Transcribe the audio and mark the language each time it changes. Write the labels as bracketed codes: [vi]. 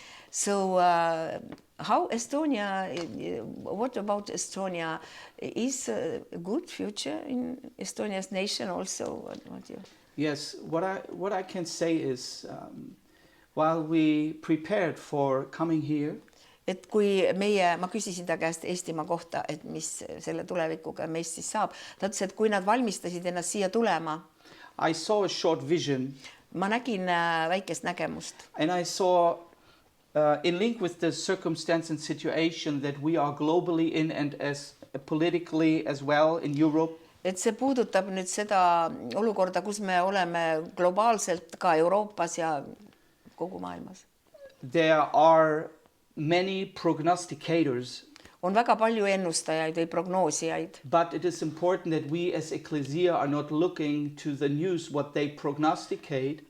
[en] So how Estonia, what about Estonia? Is a good future in Estonia's nation also? What you... Yes, what I can say is, while we prepared for coming here, [et] et kui ma küsisin ta käest Eestimaa kohta, et mis selle tulevikuga meist siis saab, ta ütles, et kui nad valmistasid ennast siia tulema, [en] I saw a short vision. [et] Ma nägin väikest nägemust. [en] And I saw, in link with the circumstance and situation that we are globally in and as politically as well in Europe, [et] et see puudutab nüüd seda olukorda, kus me oleme globaalselt ka Euroopas ja kogu maailmas. [en] There are many prognosticators. [et] On väga palju ennustajaid või prognoosijaid. [en] But it is important that we as ecclesia are not looking to the news what they prognosticate.